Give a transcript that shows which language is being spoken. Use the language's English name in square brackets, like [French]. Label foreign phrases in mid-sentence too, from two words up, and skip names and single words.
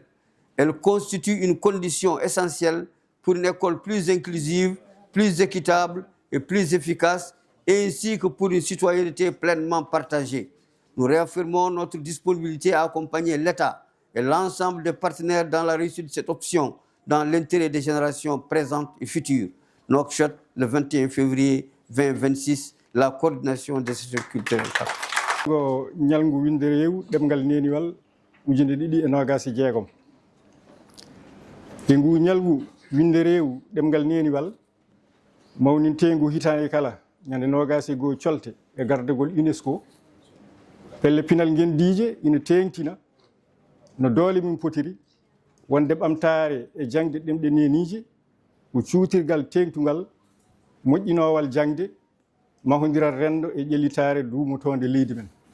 [French] Elles constituent une condition essentielle pour une école plus inclusive, plus équitable et plus efficace, ainsi que pour une citoyenneté pleinement partagée. Nous réaffirmons notre disponibilité à accompagner l'État et l'ensemble des partenaires dans la réussite de cette option, dans l'intérêt des générations présentes et futures. Nouakchott, le 21 février 2026, la coordination des structures culturelles. [Fula] ñalngu winde rew ɗemgal neniwal ujunde ɗiɗi e nogas e jeegom e ngu ñalgu winde rew ɗemgal neniwal mawnintengu hitande kala ñande nogas e goo colte e gardegol UNESCO pelle pinal ngendiije ina teeŋtina no doole mum potiri wonde ɓamtaare e jangde ɗemɗe neniije ko cuutirgal teeŋtungal moƴƴinoowal jangde mahodiral renndo e ƴellitaare duumotoonde leydi men